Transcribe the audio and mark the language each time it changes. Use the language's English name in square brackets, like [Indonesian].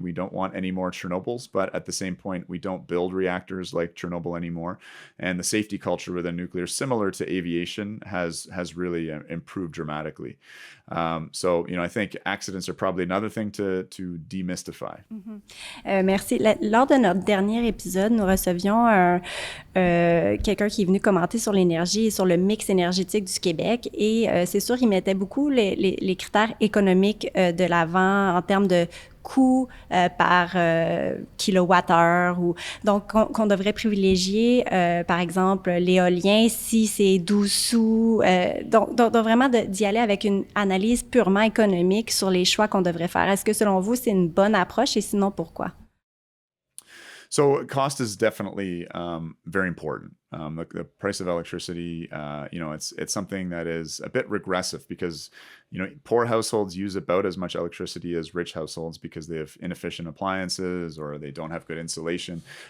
[English] We don't want any more Chernobyls, but at the same point, we don't build reactors like Chernobyl anymore. And the safety culture within nuclear, similar to aviation, has really improved dramatically. So, I think accidents are probably another thing to demystify. [French] Merci. Lors de notre dernier épisode, nous recevions quelqu'un qui est venu commenter sur l'énergie et sur le mix énergétique du Québec. Et c'est sûr, il mettait beaucoup les critères économiques de l'avant en termes de coût par kilowattheure. Donc, qu'on devrait privilégier, par exemple, l'éolien si c'est 12 sous. Donc vraiment d'y aller avec une analyse purement économique sur les choix qu'on devrait faire. Est-ce que, selon vous, c'est une bonne approche et sinon, pourquoi? [English] So cost is definitely very important. The price of electricity, it's something that is a bit regressive because, poor households use about as much electricity as rich households because they have inefficient appliances or they don't have good insulation.